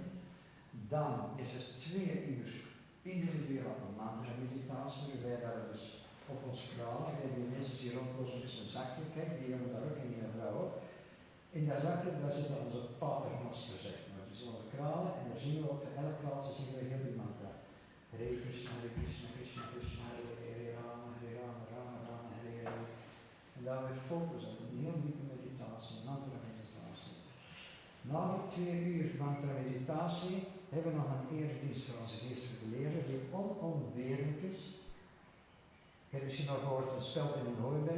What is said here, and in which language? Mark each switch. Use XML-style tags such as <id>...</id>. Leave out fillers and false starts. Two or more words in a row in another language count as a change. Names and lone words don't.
<nl>Dan is er 2 uur individueel mantra meditatie, waarbij daar dus op ons kralen, en die mensen die rondlopen is een zakje, kijk, die hebben daar ook en die vrouw ook. In dat zakje, daar zit dan onze paternoster, zeg maar. Dus onze kralen, en daar zien we op elk kraaltje zien we heel die mantra.</nl> <sa>Hare Krishna, Hare Krishna, Krishna Krishna, Hare Hare, Rama, Hare Rama, Rama Rama, Hare Hare.</sa> <nl>En daar weer focus op een heel diepe meditatie, mantra meditatie. Na die 2 uur mantra meditatie hebben we nog een eredienst voor onze geestelijke leraar die onontbeerlijk is. Ik heb misschien nog gehoord een speld in een hooiberg.</nl>